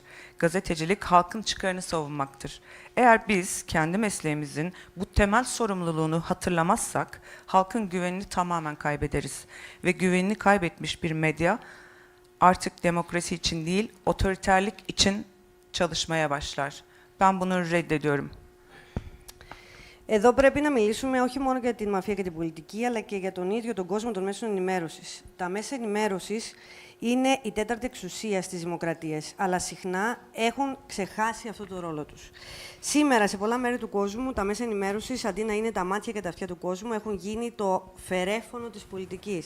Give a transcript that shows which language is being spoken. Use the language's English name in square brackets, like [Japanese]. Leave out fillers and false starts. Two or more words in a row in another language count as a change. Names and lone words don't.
[Turkish] Gazetecilik halkın çıkarını savunmaktır. Eğer biz kendi mesleğimizin bu temel sorumluluğunu hatırlamazsak, halkın güvenini tamamen kaybederiz. Ve güvenini kaybetmiş bir medya artık demokrasi için değil, otoriterlik için çalışmaya başlar. Ben bunu reddediyorum. [Greek] Εδώ πρέπει να μιλήσουμε όχι μόνο για την μαφία και την πολιτική, αλλά και για τον ίδιο τον κόσμο των μέσων ενημέρωσης. Τα μέσα ενημέρωσης είναι η τέταρτη εξουσία στις δημοκρατίες, αλλά συχνά έχουν ξεχάσει αυτό το ρόλο τους. Σήμερα, σε πολλά μέρη του κόσμου, τα μέσα ενημέρωσης, αντί να είναι τα μάτια και τα αυτιά του κόσμου, έχουν γίνει το φερέφωνο της πολιτικής.